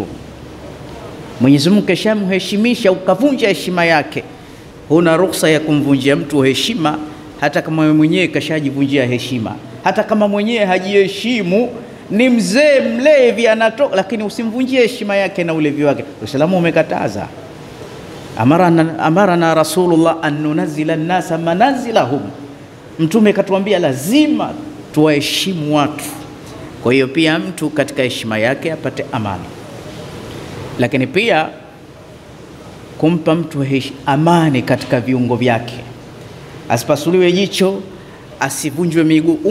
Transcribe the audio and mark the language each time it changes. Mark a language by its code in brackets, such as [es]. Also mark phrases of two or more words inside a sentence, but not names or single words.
[sw] Mwenyezi Mungu keshamheshimisha ukavunja heshima yake, huna ruhusa ya kumvunjia mtu heshima, hata kama mwenyewe kashajivunjia heshima. Hata kama mwenyewe hajiheshimu, ni mzee mlevi anatoka, lakini usimvunjie heshima yake na ulevi wake. Uislamu umekataza. [ar] أمرنا رسول الله أن ننزل الناس منازلهم, [sw] Mtume katuambia lazima tuwaheshimu watu. Kwa hiyo pia mtu katika heshima yake apate amani, lakini pia kumpa mtu amani katika viungo vyake, asipasuliwe jicho, asivunjwe miguu.